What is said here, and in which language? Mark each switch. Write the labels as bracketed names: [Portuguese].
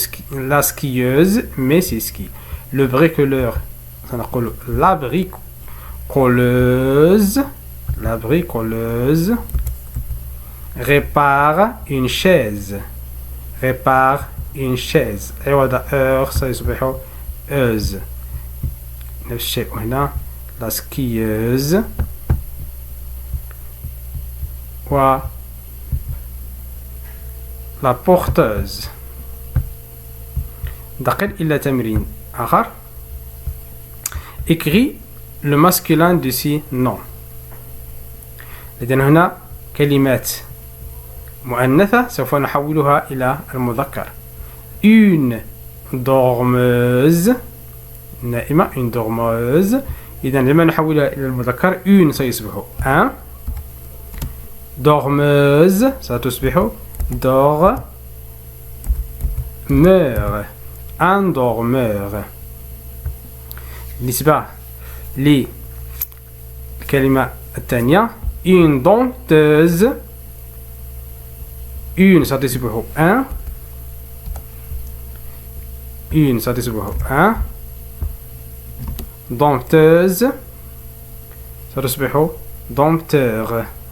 [French] La skieuse met ses skis. Le bricoleur سنقول la bricoleuse. La bricoleuse répare une chaise. répare une chaise. [Arabic] عوض heure سيصبح euse. نفس الشيء هنا la skieuse و la porteuse. ننتقل إلى تمرين آخر. [French] écris le masculin de ces noms. [Arabic] لدينا هنا كلمات مؤنثة سوف نحولها إلى المذكر. [French] une dormeuse نائمة une dormeuse. [Arabic] إذا لما نحولها إلى المذكر une سيصبح un. [French] dormeuse ستصبح dormeur. un dormeur. [Arabic] بالنسبة للكلمة الثانية une dompteuse. [French] une ستصبح un. une ستصبح un. dompteuse ستصبح dompteur.